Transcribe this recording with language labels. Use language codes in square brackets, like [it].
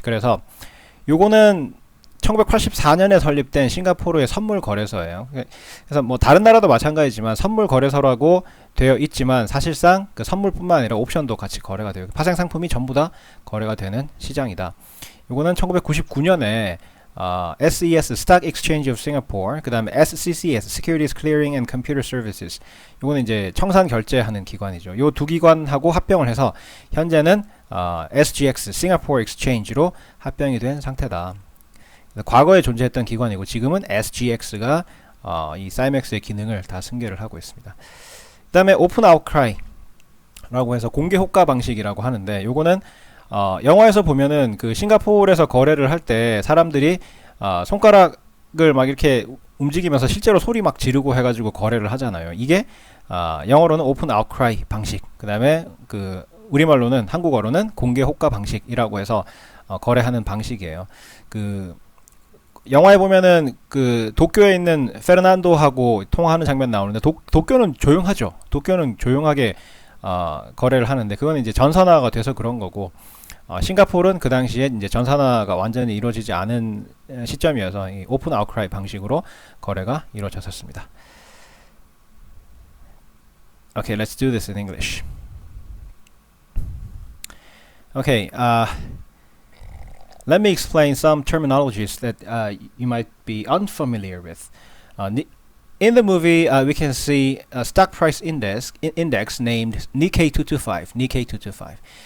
[ko] 그래서 요거는 1984년에 설립된 싱가포르의 선물 거래소예요. 그래서 뭐 다른 나라도 마찬가지지만 선물 거래소라고 되어 있지만 사실상 그 선물뿐만 아니라 옵션도 같이 거래가 돼요. 파생 상품이 전부 다 거래가 되는 시장이다. 요거는 1999년에 SES, [en] Stock Exchange of Singapore, [ko] 그 다음에 SCCS, [en] Securities Clearing and Computer Services. [ko] 이거는 이제 청산 결제하는 기관이죠. 요 두 기관하고 합병을 해서 현재는 SGX, [en] Singapore Exchange [ko] 로 합병이 된 상태다. 과거에 존재했던 기관이고 지금은 SGX가 이 사이맥스의 기능을 다 승계를 하고 있습니다. 그다음에 오픈 아웃크라이라고 해서 공개 호가 방식이라고 하는데 요거는 영화에서 보면은 그 싱가포르에서 거래를 할 때 사람들이 손가락을 막 이렇게 움직이면서 실제로 소리 막 지르고 해가지고 거래를 하잖아요. 이게 영어로는 오픈 아웃크라이 방식, 그 다음에 그 우리말로는 한국어로는 공개 호가 방식이라고 해서 거래하는 방식이에요. 그 영화에 보면은 그 도쿄에 있는 페르난도하고 통화하는 장면 나오는데 도쿄는 조용하죠. 도쿄는 조용하게 거래를 하는데 그거는 이제 전산화가 돼서 그런 거고, 싱가포르는 그 당시에 이제 전산화가 완전히 이루어지지 않은 시점이어서 이 오픈 아웃크라이 방식으로 거래가 이루어졌었습니다. [en] Okay, let's do this in English. Okay, let me explain some terminologies that you might be unfamiliar with. In the movie, we can see a stock price index named Nikkei 225. Nikkei 225.